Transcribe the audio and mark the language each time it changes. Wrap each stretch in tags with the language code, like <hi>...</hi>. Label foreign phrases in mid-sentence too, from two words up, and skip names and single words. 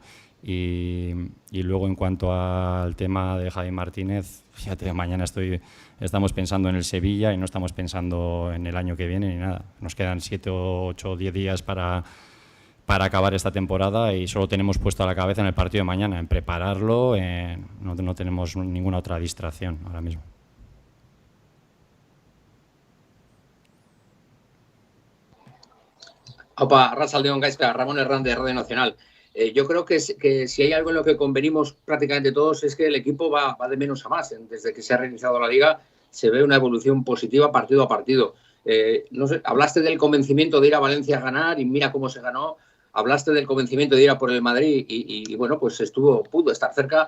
<es>Y luego en cuanto al tema de Javi Martínez, fíjate, mañana estamos pensando en el Sevilla y no estamos pensando en el año que viene ni nada. Nos quedan 7, 8, 10 días para acabar esta temporada y solo tenemos puesto a la cabeza en el partido de mañana, en prepararlo, no tenemos ninguna otra distracción ahora mismo. Opa, arratsaldeon, Gaizka, Ramón Hernández, de Radio Nacional. Yo creo que si hay algo en lo que convenimos prácticamente todos es que el equipo va de menos a más. Desde que se ha reiniciado la Liga se ve una evolución positiva partido a partido. No sé, hablaste del convencimiento de ir a Valencia a ganar y mira cómo se ganó. Hablaste del convencimiento de ir a por el Madrid y bueno, pues pudo estar cerca.</es>